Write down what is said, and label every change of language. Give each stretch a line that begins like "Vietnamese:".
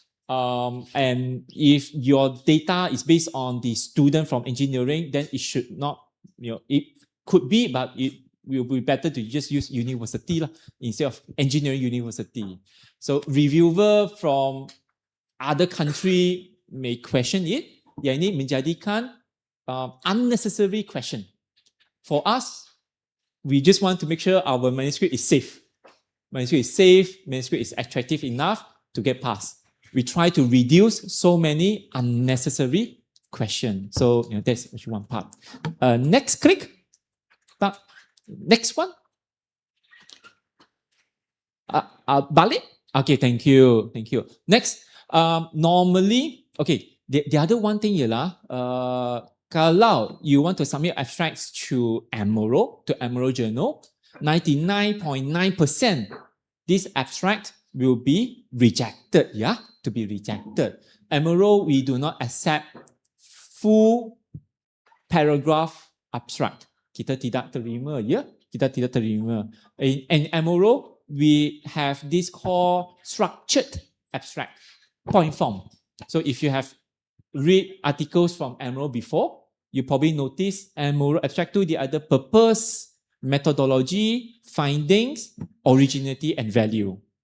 English: And if your data is based on the student from engineering, then it should not, it could be, but it will be better to just use university lah, instead of engineering university. So reviewer from other country may question it.
Malay: Yang ini menjadikan
English: unnecessary question. For us, we just want to make sure our manuscript is safe. Manuscript is attractive enough to get passed. We try to reduce so many unnecessary questions. So that's actually one part. Next click. Next one. Balik. Okay, thank you. Next, normally, okay, the other one thing
Malay: ialah, kalau
English: you want to submit abstracts to Emerald Journal, 99.9% this abstract will be rejected, to be rejected. Emerald, we do not accept full paragraph abstract.
Malay: Kita tidak terima, kita tidak terima.
English: In Emerald, we have this called structured abstract, point form. So if you have read articles from Emerald before, you probably notice Emerald abstract
Malay: tu dia ada
English: purpose, methodology, findings, originality and value.